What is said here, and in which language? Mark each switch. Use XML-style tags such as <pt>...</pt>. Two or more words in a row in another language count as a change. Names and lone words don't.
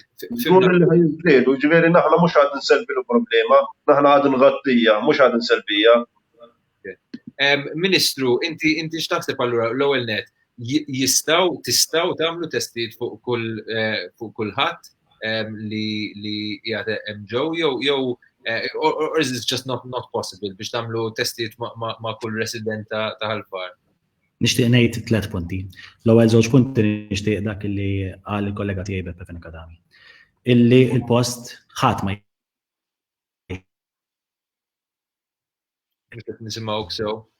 <mt>Ġifieri naħna mhux għad nselbi l-problema, naħna għad ngħattija, mhux għad nselbija. Ministru, inti x'taħseb allura l-ewwel net tistgħu tagħmlu testijiet fuq kulħadd li qiegħed hemm ġew jew</mt> <en>or is this just not possible</en> <mt>biex tagħmlu testijiet ma' kull resident ta' Ħal Far? Nixtieq ngħid 3 punti. L-ewwel żewġ punti nixtieq dak li qal il-kollega tiegħi Beppe Fenech Adami. Illi l-post ħadd ma nisimgħuk sew.</mt>